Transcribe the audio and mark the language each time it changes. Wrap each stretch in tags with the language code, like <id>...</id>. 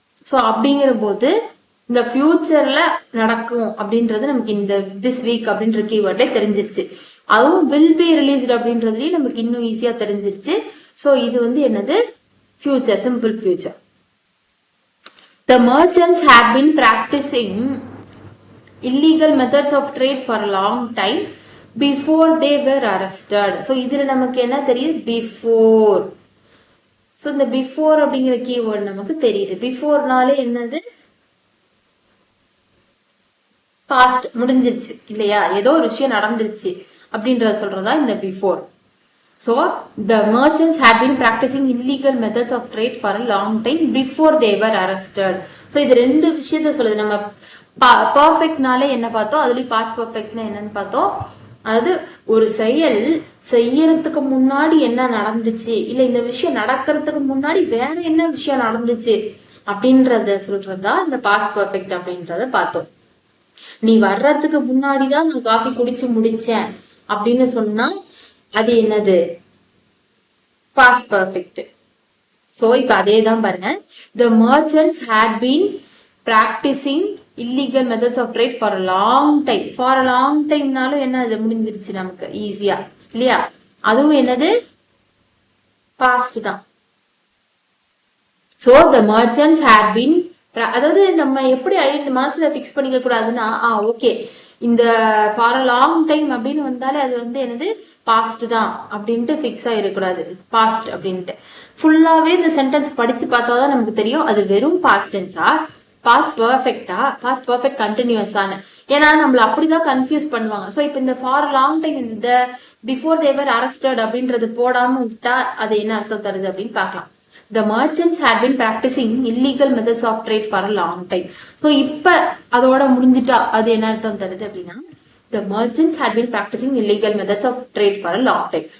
<ta>So அப்படிங்கிற போது இந்த ஃபியூச்சர்ல நடக்கும் அப்படின்றது நமக்கு இந்த திஸ் வீக் அப்படின்ற கீவேர்ட்ல தெரிஞ்சிருச்சு. அதுவும் வில் பி ரிலீஸ்ட் அப்படின்றதுலயும் நமக்கு இன்னும் ஈஸியா தெரிஞ்சிருச்சு. சோ இது என்னது, future, simple future.</ta> <en>The merchants have been practicing illegal methods of trade for a long time before they were arrested.</en> <ta>So இதுல நமக்கு என்ன தெரியுது, before. So இந்த before அப்படிங்கிற கீவேர்ட் நமக்கு தெரியுது. பிஃபோர்னாலே என்னது, பாஸ்ட், முடிஞ்சிருச்சு இல்லையா, ஏதோ ஒரு விஷயம் நடந்துருச்சு அப்படின்றத சொல்றதா இந்த before.</ta> <en>So the merchants have been practicing illegal methods of trade for a long time before they were arrested. So</en> <ta>இது ரெண்டு விஷயத்த சொல்லுது. நம்ம பர்ஃபெக்ட்னாலே என்ன பார்த்தோம், அதுலயும் பாஸ்ட் பர்ஃபெக்ட்னா என்னன்னு பார்த்தோம். அதாவது ஒரு செயல் செய்யறதுக்கு முன்னாடி என்ன நடந்துச்சு, இல்ல இந்த விஷயம் நடக்கிறதுக்கு முன்னாடி வேற என்ன விஷயம் நடந்துச்சு அப்படின்றத சொல்றதுதான் இந்த பாஸ்ட் பர்ஃபெக்ட் அப்படின்றத பார்த்தோம். நீ வர்றதுக்கு முன்னாடிதான் நான் காஃபி குடிச்சு முடிச்சேன் அப்படின்னு சொன்னா அது என்னது, பாஸ்ட் பர்ஃபெக்ட். சோ இப்ப அதே தான் பாருங்க.</ta> <en>The merchants had been practicing illegal methods of trade for a long time. For a long time</en> <ta>னாலும் என்ன, அது முடிஞ்சிருச்சு நமக்கு ஈஸியா இல்லையா. அதுவும் என்னது, பாஸ்ட் தான்.</ta> <en>So the merchants had been,</en> <ta>அதாவது நம்ம எப்படி மனசுல பிக்ஸ் பண்ணிக்க கூடாதுன்னா, ஓகே இந்த ஃபார் அ லாங் டைம் அப்படின்னு வந்தாலே அது வந்து என்னது, பாஸ்ட் தான் அப்படின்ட்டு ஃபிக்ஸ் ஆகிடக்கூடாது. பாஸ்ட் அப்படின்ட்டு ஃபுல்லாவே இந்த சென்டென்ஸ் படிச்சு பார்த்தாதான் நமக்கு தெரியும் அது வெறும் பாஸ்ட் டென்ஸா, பாஸ்ட் பர்ஃபெக்டா, பாஸ்ட் பர்ஃபெக்ட் கண்டினியூஸான. ஏன்னா நம்மள அப்படிதான் கன்ஃபியூஸ் பண்ணுவாங்க. ஸோ இப்போ இந்த</ta> <en>for long time</en> <ta>இந்த</ta> <en>before they were arrested</en> <ta>அப்படின்றது போடாம விட்டா அது என்ன அர்த்தம் தருது அப்படின்னு பார்க்கலாம்.</ta> <en>The merchants had been practicing illegal methods of trade for a long time. So</en> <ta>இப்ப அதோட முடிஞ்சிட்டா அது என்ன அர்த்தம் தருது அப்படின்னா,</ta> <en>the merchants had been practicing illegal methods of trade for a long time.</en>